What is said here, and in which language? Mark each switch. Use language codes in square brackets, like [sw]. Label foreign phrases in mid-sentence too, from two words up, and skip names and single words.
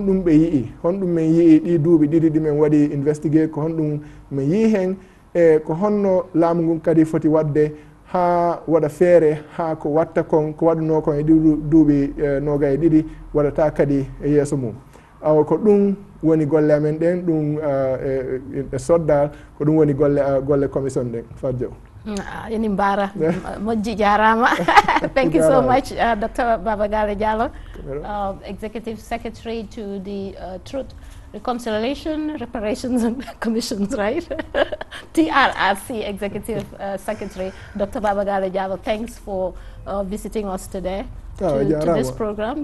[ff] ɓe yii honɗum min yii ɗi duuɓi ɗiɗi ɗimin waɗi investigate ko honɗum min yii hen e ko honno laamu ngun kadi foti wadde ha waɗa feere ha ko watta kon ko waɗuno kon e duuɓi 22 waɗata kadi e yeeso mum awa ko ɗum woni golle amen ɗen ɗum e soddal ko ɗum woni golle commission ɗen Fatou Jaw yani mbara moƴƴi jarama [en] thank you so much Dr. Baba Galleh Jallow Executive Secretary to the Truth Reconciliation Reparations Commissions, right? TRRC Executive Secretary Dr. Baba Galleh Jallow, thanks for visiting us today to this program.